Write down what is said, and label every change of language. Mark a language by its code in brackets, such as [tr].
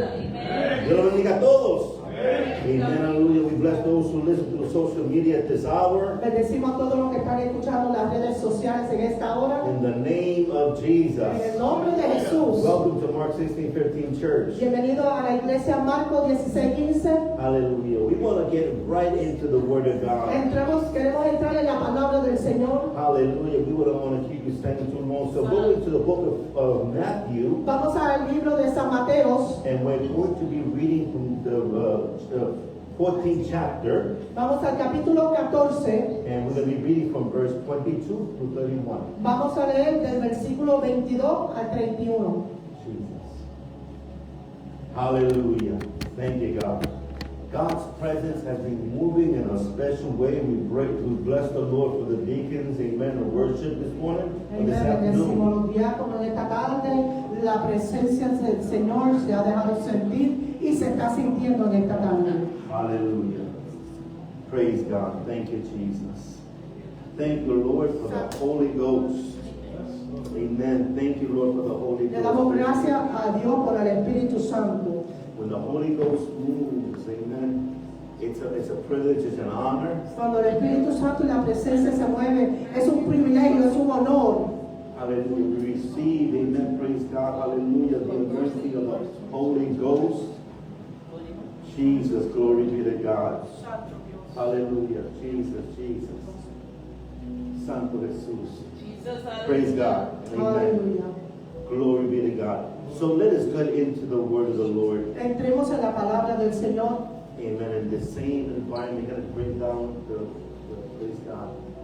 [es] Dios los bendiga a todos. [en] Amen. Hallelujah. We bless those who listen to the social media at this hour. [es] Bendecimos a todos los que están escuchando las redes sociales en esta hora. [en] In the name of Jesus. [es] En el nombre de Jesús. [en] Welcome to Mark 16:15 Church. [es] Bienvenido a la iglesia Marcos 16:15. [en] Hallelujah. We want to get right into the Word of God. [es] Queremos entrar en la palabra del Señor. [en] Hallelujah. We wouldn't want to keep you standing too long. So go into the book of Matthew. [es] Vamos al libro de San Mateos. [en] And we're going to be reading from the 14th chapter. [es] Vamos al capítulo 14. [en] And we're going to be reading from verse 22 to 31. [es] Vamos a leer del versículo 22 al 31. [en] Jesus. Hallelujah. Thank you, God. God's presence has been moving in a special way. We bless the Lord for the deacons, amen, of worship this morning, or this afternoon. [es] Los diáconos esta tarde, la presencia del Señor se ha dejado sentir y se está sintiendo en esta tarde. [en] Hallelujah. Praise God. Thank you, Jesus. Thank you, Lord, for the Holy Ghost. Amen. Thank you, Lord, for the Holy Ghost. [es] Le damos gracias a Dios por el Espíritu Santo. [en] When the Holy Ghost moves, amen, it's a privilege, it's an honor. [es] Cuando el Espíritu Santo y la presencia se mueve, es un privilegio, es un honor. [en] Hallelujah. We receive, amen, praise God, hallelujah, the anointing of the Holy Ghost. Jesus, glory be to God. Hallelujah. Jesus, Jesus. [es] Santo Jesús. [en] Praise God. Amen. Hallelujah. Glory be to God. So let us get into the word of the Lord. [es] Entremos en la palabra del Señor. [en] Amen. In the same environment, we're going to bring down the praise God.